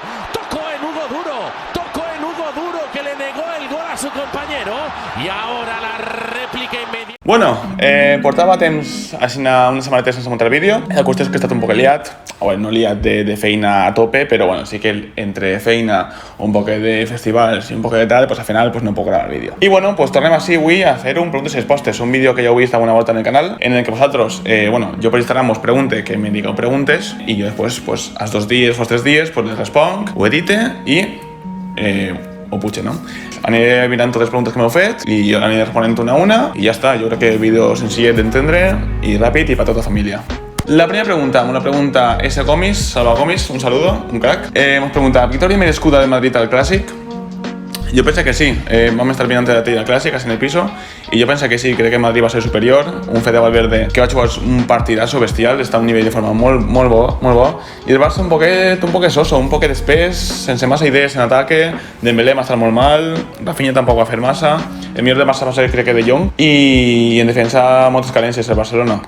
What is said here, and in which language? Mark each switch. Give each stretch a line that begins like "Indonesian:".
Spanish: Tocó en nudo duro que le negó el gol a su compañero y ahora la réplica inmediata.
Catalan: Bueno, portava temps així unes setmanetes sense muntar vídeo. La qüestió és que he estat un poc liat, no liat de feina a tope, però bueno, sí que entre feina, un poc de festivals i un poc de tal, pues al final pues no puc gravar vídeo. I bueno, pues tornem així avui a fer un preguntes i respostes, un vídeo que ja heu vist alguna volta en el canal, en el que vosaltres, jo per Instagram us pregunte que me digueu preguntes i jo després, pues, als 2 dies o als 3 dies, pues les responc, ho edite i ho puig, no? Aniré mirant totes les preguntes que m'heu fet i jo aniré responent una a una i ja està. Jo crec que el vídeo senzill d'entendre i ràpid i per tota la família. La primera pregunta, una pregunta S. Gomis, Salva Gomis,
Spanish: un saludo,
Catalan: un crack.
Spanish: Hemos preguntado, ¿victoria merescuda del Madrid al Clàssic?
Catalan: Jo penso que sí, vam estar mirant la tira clàssica en el piso i jo penso que sí, crec que Madrid va ser superior, un Fede Valverde que va jugar un partidazo bestial, està a un nivell de forma molt bo, i el Barça un poquet soso, un poquet espès, sense massa idees en ataque, Dembélé va estar molt mal, Rafinha tampoc va fer massa, el millor de Barça va ser crec que De Jong, i en defensa moltes carències el Barcelona.